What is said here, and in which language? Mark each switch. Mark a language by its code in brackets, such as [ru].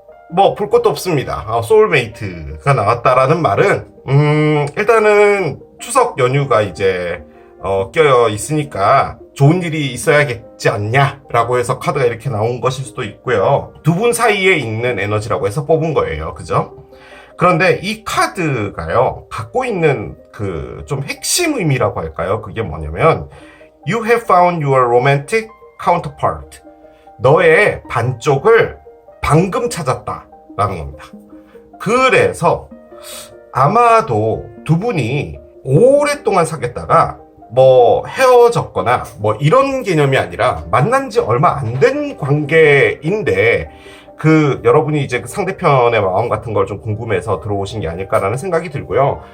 [ko] 뭐 볼 것도 없습니다. 소울메이트가 나왔다라는 말은 일단은 추석 연휴가 이제 껴 있으니까 좋은 일이 있어야겠지 않냐라고 해서 카드가 이렇게 나온 것일 수도 있고요. 두 분 사이에 있는 에너지라고 해서 뽑은 거예요. 그죠? 그런데 이 카드가요, 갖고 있는 그 좀 핵심 의미라고 할까요? 그게 뭐냐면 [en] You have found your romantic counterpart. [ko] 너의 반쪽을 방금 찾았다 라는 겁니다. 그래서 아마도 두 분이 오랫동안 사귀었다가 뭐 헤어졌거나 뭐 이런 개념이 아니라 만난 지 얼마 안 된 관계인데 그 여러분이 이제 그 상대편의 마음 같은 걸 좀 궁금해서 들어오신 게 아닐까라는 생각이 들고요.